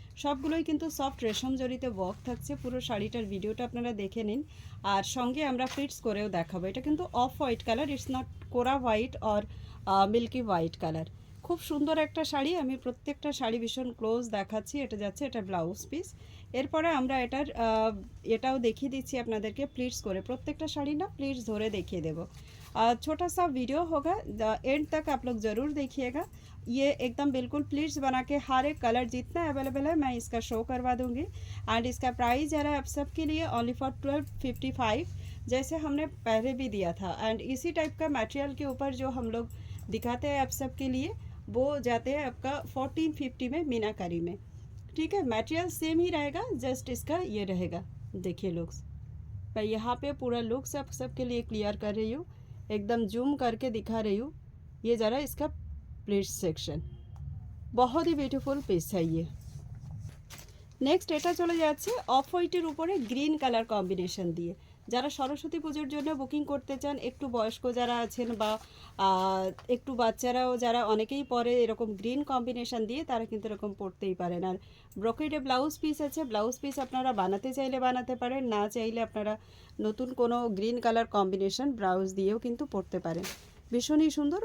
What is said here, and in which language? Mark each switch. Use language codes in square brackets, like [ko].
[bn] সবগুলোই কিন্তু সফট রেশম জড়িতে ওয়ার্ক থাকছে। পুরো শাড়িটার ভিডিওটা আপনারা দেখে নিন, আর সঙ্গে আমরা ফিটস করেও দেখাবো। এটা কিন্তু off white colour, [en] It's not কোরা white or milky white colour. [bn] খুব সুন্দর একটা শাড়ি। আমি প্রত্যেকটা শাড়ি ভীষণ ক্লোজ দেখাচ্ছি। এটা যাচ্ছে এটা ব্লাউজ পিস। এরপরে আমরা এটাও দেখিয়ে দিচ্ছি আপনাদেরকে প্লিটস করে। प्रत्येक শাড়ি ना प्लीट्स धरे देखिए देवो। [hi] छोटा सा वीडियो होगा, एंड तक आप लोग ज़रूर देखिएगा। ये एकदम बिल्कुल प्लीट्स बना के हर एक कलर जितना अवेलेबल है मैं इसका शो करवा दूँगी। एंड इसका प्राइस जा रहा है आप सबके लिए ओनली फॉर 1255, जैसे हमने पहले भी दिया था। एंड इसी टाइप का मटेरियल के ऊपर जो हम लोग दिखाते हैं आप सबके लिए, वो जाते हैं आपका 1450 में मीनाकारी में। ठीक है, मटेरियल सेम ही रहेगा, जस्ट इसका ये रहेगा। देखिए लुक्स, मैं यहाँ पे पूरा लुक्स आप सबके लिए क्लियर कर रही हूँ, एकदम जूम करके दिखा रही हूँ। ये ज़रा इसका प्लीट्स सेक्शन बहुत ही ब्यूटीफुल पीस है ये। [bn] नेक्स्ट এটা চলে যাচ্ছে অফ হোয়াইটের উপরে গ্রিন কালার কম্বিনেশন দিয়ে। যারা সরস্বতী পুজোর জন্য বুকিং করতে চান, একটু বয়স্ক যারা আছেন বা একটু বাচ্চারাও যারা অনেকেই পরে এরকম গ্রিন কম্বিনেশন দিয়ে, তারা কিন্তু এরকম পরতেই পারেন। আর ব্রোকেডে ব্লাউজ পিস আছে। ব্লাউজ পিস আপনারা বানাতে চাইলে বানাতে পারেন, না চাইলে আপনারা নতুন কোনো গ্রিন কালার কম্বিনেশন ব্লাউজ দিয়েও কিন্তু পরতে পারেন। ভীষণই সুন্দর।